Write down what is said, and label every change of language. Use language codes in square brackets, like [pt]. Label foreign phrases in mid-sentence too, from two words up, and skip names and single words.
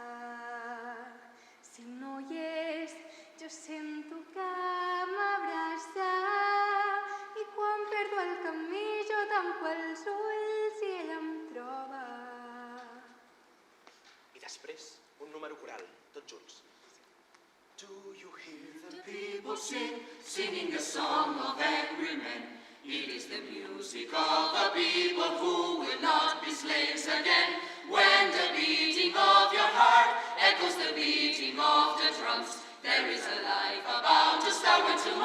[ca] Si no hi és, jo sento que m'abraça. I quan perdo el camí jo tanco els ulls i ell em troba. I després, un número coral, tots junts. [en] Do you hear the people sing, singing a song of angry men? It is the music of the people who will not be slaves again. When the beating of your heart echoes the beating of the drums, there is a life about to start when